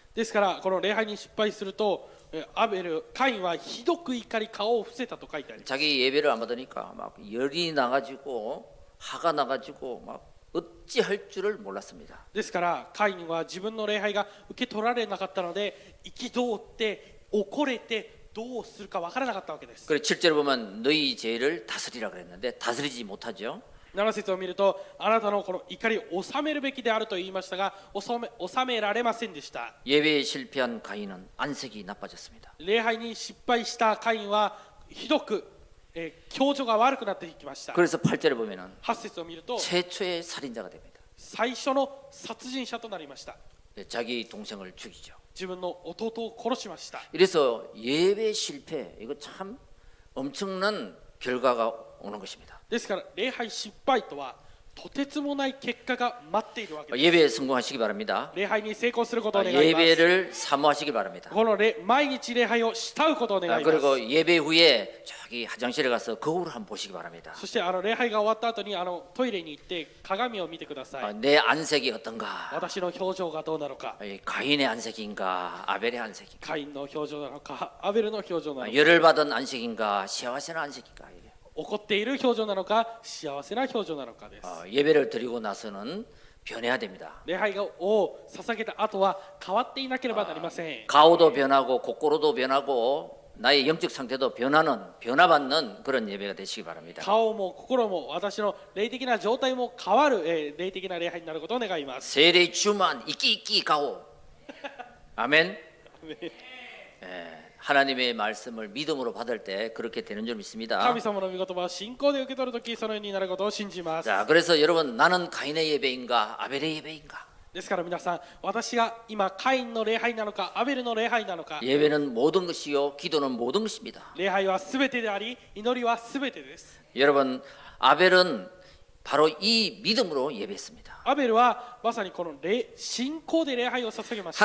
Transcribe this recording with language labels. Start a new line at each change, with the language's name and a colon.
Japanese: ですからこの礼拝に失敗するとカインはひどく怒り顔を伏せたと書いてあります。
Korean: 자기 예배를 안 받으니까 막 열이 나가지고 화가 나가지고 막 어찌할 줄을 몰랐습니다.
Japanese: ですからカインは自分の礼拝が受け取られなかったので憤って怒れてどうするか分からなかったわけです。
Korean: 그래 7절에 보면 너희 죄를 다스리라 그랬는데 다스리지 못하죠.
Japanese: 7節を見るとあなたのこの怒りを収めるべきであると言いましたが収められませんでした。
Korean: 예배에 실패한 가인은 안색이 나빠졌습니다.
Japanese: 礼拝に失敗したカインはひどく、表情が悪くなっていきました。
Korean: 그래서 8절에 보면은
Japanese: 8節を見ると
Korean: 최초의 살인자가 됩니다.
Japanese: 最初の殺人者となりました。
Korean: 자기 동생을 죽이죠.
Japanese: 自分の弟を殺しました。
Korean: 이래서 예배 실패 이거 참 엄청난 결과가 오는 것입니다.
Japanese: ですから礼拝失敗とはとてつもない結果が待っているわけです。
Korean: 예배에 성공하시기 바랍니다.
Japanese: 礼拝に成功することを願います。
Korean: 예배를 사모하시기 바랍니다.
Japanese: この毎日礼拝を慕うことを願います。
Korean: 그리고 예배 후에 저기 화장실에 가서 거울을 한번 보시기 바랍니다.
Japanese: そして礼拝が終わった後にトイレに行って鏡を見てください。
Korean: 내 안색이 어떤가?
Japanese: 私の表情がどうなのか。
Korean: 가인의 안색인가? 아벨의 안색인가?
Japanese: カインの表情なのか、アベルの表情なのか。
Korean: 열을 받은 안색인가?
Japanese: 시와세나
Korean: 안색인가?
Japanese: 怒っている表情なのか、幸せな表情なのかです。
Korean: 예배를 드리고 나서는 변해야 됩니다.
Japanese: 礼拝を捧げた後は変わっていなければなりません。
Korean: 가오도 변하고 kok고로도 변하고 나의 영적 상태도 변화받는 그런 예배가 되시기 바랍니다.
Japanese: 顔も心も私の霊的な状態も変わる、霊的な礼拝になることを願います。 세례 주만 이끼 가오. 아멘.
Korean: 하나님의 말씀을 믿음으로 받을 때 그렇게 되는 줄 믿습니다.
Japanese: 神様の御言葉を信仰で受け取るときそのようになることを信じます。
Korean: 자, 그래서 여러분 나는 가인의 예배인가 아벨의 예배인가?
Japanese: ですから皆さん、私が今カインの礼拝なのかアベルの礼拝なのか。
Korean: 예배는 모든 것이요 기도는 모든 것입니다.
Japanese: 礼拝はすべてであり、祈りはすべてです。
Korean: 여러분 아벨은 바로 이 믿음으로 예배했습니다.
Japanese: アベルはまさにこの信仰で礼拝を捧げました。